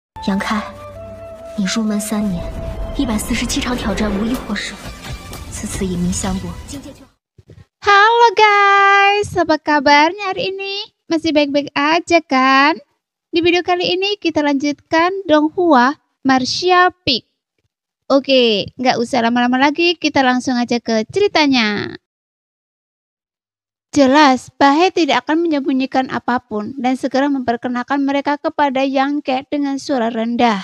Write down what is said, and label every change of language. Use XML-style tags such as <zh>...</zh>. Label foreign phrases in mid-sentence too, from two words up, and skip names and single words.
<zh>杨开，你入门3年，147场挑战无一获胜，此次引名相搏，境界就好。</zh> <id>Halo guys, apa kabarnya hari ini? Masih baik-baik aja kan? Di video kali ini kita lanjutkan Donghua Martial Peak. Oke, nggak usah lama-lama lagi, kita langsung aja ke ceritanya. Jelas, Bahe tidak akan menyembunyikan apapun dan segera memperkenalkan mereka kepada Yang Ke dengan suara rendah.</id>